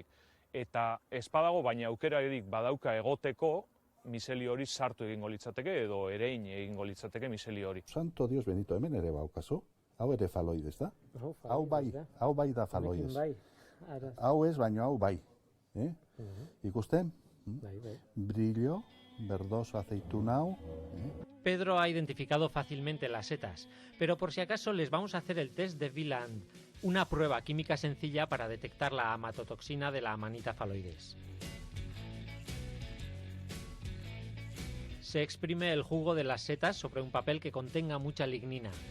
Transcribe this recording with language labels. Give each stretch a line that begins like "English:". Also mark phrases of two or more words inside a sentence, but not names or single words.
Basque: Eta ez badago, baina aukerarik badauka egoteko, micelio hori sartu egingo litzateke edo erein egingo litzateke micelio hori.
Spanish: Santo Dios benito,
Basque: hemen ere baukazu. Hau ere faloides da? Hau bai da faloides. Hau ez, baino hau bai. Ikusten?
Spanish: Brillo, verdoso aceitunao. Pedro ha identificado fácilmente las setas, pero por si acaso les vamos a hacer el test de Wieland, una prueba química sencilla para detectar la amatotoxina de la Amanita faloides. Se exprime el jugo de las setas sobre un papel que contenga mucha lignina.